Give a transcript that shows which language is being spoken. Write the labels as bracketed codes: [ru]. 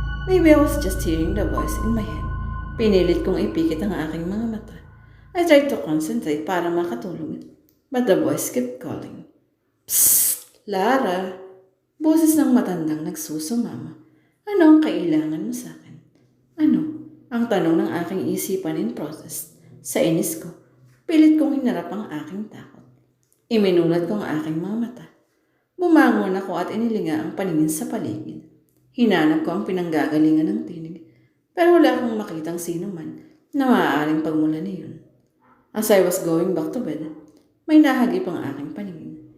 [en] Maybe I was just hearing the voice in my head. [tl] Pinilit kong ipikit ang aking mga mata. [en] I tried to concentrate [tl] para makatulog. [en] But the voice kept calling. [tl] Psst! Lara! Boses ng matandang nagsusumama. Ano ang kailangan mo sa akin? Ano? Ang tanong ng aking isipan [en] in process. [tl] Sa inis ko, pilit kong hinarap ang aking takot. Iminulat ko ang aking mga mata. Bumangon ako at inilinga ang paningin sa paligid. Hinanap ko ang pinanggagalingan ng tinig, pero wala akong makitang sino man na maaaring pagmulan niyon. [en] As I was going back to bed, [tl] may nahagip ang aking paningin.